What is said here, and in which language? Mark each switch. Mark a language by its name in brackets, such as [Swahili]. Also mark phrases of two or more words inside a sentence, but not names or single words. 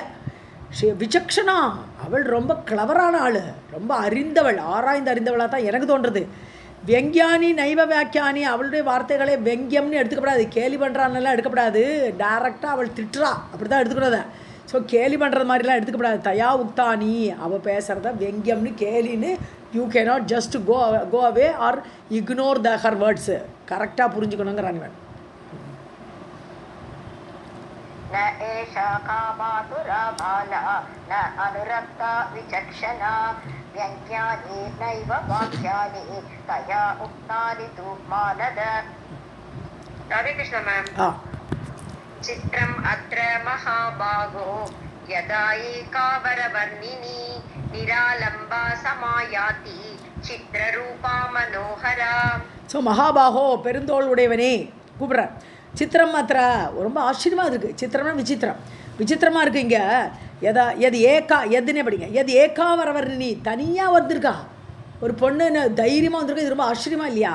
[Tamil] விசக்ஷனா, அவள் ரொம்ப கிளவரான ஆள், ரொம்ப அறிந்தவள், ஆராய்ந்து அறிந்தவளாக தான் எனக்கு தோன்றுறது. [Sanskrit] व्यङ्ग्यानि नैव व्याक्यानि, [Tamil] அவளுடைய வார்த்தைகளே வெங்கியம்னு எடுத்துக்கப்படாது, கேலி பண்ணுறான்னெல்லாம் எடுக்கப்படாது. டைரெக்டாக அவள் திட்டுறா, அப்படி தான் எடுத்துக்கூடாது. ஸோ கேலி பண்ணுறது மாதிரிலாம் எடுத்துக்கப்படாது. [Sanskrit] तया उक्तानि, [Tamil] அவள் பேசுகிறத வெங்கியம்னு கேலின்னு [English] you cannot just go away or ignore the her words. [Tamil] கரெக்டாக புரிஞ்சுக்கணுங்கிறான் இவன். [Sanskrit] न एषा कामातुरा बाला न अनुरक्ता विचक्षणा व्यङ्ग्यानि नैव वाक्यानि तया उक्तानि तु मानद. राधे कृष्ण मैम. चित्रम् अत्र महाभागो यदा एकावरवर्णिनी निरालम्बा समायाति चित्ररूपा मनोहरा. [Tamil] ஸோ மகாபாகோ, பெருந்தோள் உடையவனே கூப்பிட்ற. சித்திரம் மாத்திரா, ரொம்ப ஆச்சரியமாக இருக்குது. சித்திரம்னா விசித்திரம், விசித்திரமாக இருக்குது. இங்கே [Sanskrit] यदा एका, [Tamil] எதுன்னே படிங்க. [Sanskrit] यदा एका वरवर्णी, [Tamil] தனியாக வந்திருக்கா ஒரு பொண்ணு, தைரியமாக வந்திருக்கா. இது ரொம்ப ஆச்சரியமாக இல்லையா?